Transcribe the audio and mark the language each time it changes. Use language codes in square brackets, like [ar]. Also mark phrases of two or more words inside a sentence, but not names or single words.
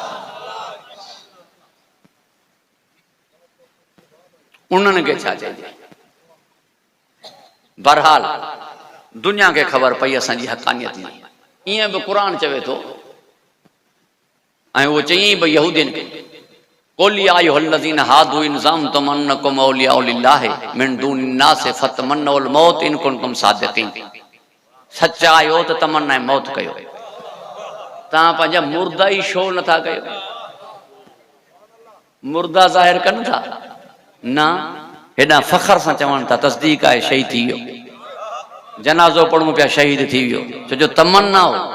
[sd] उन्हनि खे छा चइजे। बहरहाल दुनिया खे ख़बर पई असांजी हक़ानियत जी, ईअं बि क़ुरान चवे थो, ऐं उहो चयईं बि यहूदियुनि खे, [ar] قل يا أيها الذين هادوا إن زعمتم أنكم أولياء لله من دون الناس فتمنوا الموت إن كنتم صادقين. [sd] सचा आहियो त तमन्ना मौत कयो। तव्हां पंहिंजा मुर्दा ई छो नथा कयो? मुर्दा ज़ाहिर कनि था न, हेॾा फ़ख्र सां चवनि था तस्दीक आहे शहीद थी वियो, जनाज़ो पढ़ूं पिया शहीद थी वियो, छो जो तमन्ना हो।